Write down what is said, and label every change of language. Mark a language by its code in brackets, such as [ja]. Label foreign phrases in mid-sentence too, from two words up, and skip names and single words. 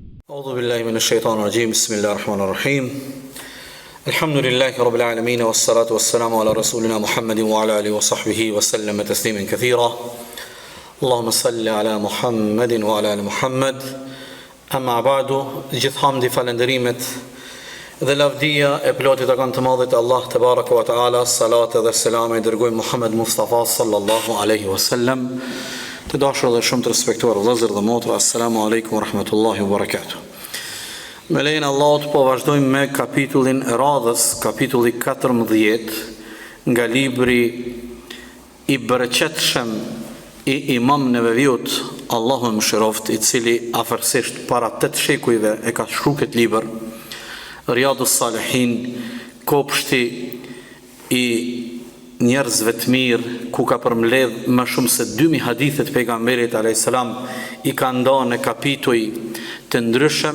[ar] أعوذ بالله من الشيطان الرجيم بسم الله الرحمن الرحيم الحمد لله رب العالمين والصلاة والسلام على رسولنا محمد وعلى آله وصحبه وسلم تسليما كثيرا اللهم صل على محمد وعلى آل محمد أما بعد [sq] gjithë hamdi falenderimet dhe lavdia e plotit e kanë të madhit Allah [ar] تبارك وتعالى [sq] salat dhe selam e dërgojmë Muhammed Mustafa [ar] صلى الله عليه وسلم. [sq] Të dashur dhe shumë të respektuar vëllezër dhe motra, [ar] السلام عليكم ورحمة الله وبركاته. [sq] Me lejen e Allahut po vazhdojmë me kapitullin e radhës, kapitulli 14 nga libri i bereqetshëm i Imam Neveviut, Allahu e mëshiroft, i cili afërsisht para 8 shekujve e ka shkruar këtë libër, Riyadus Salihin, kopshti i njerëzve të mirë, ku ka përmbledh më shumë se 2000 hadithe të pejgamberit [ar] عليه السلام, [sq] i ka ndarë në kapituj të ndryshëm.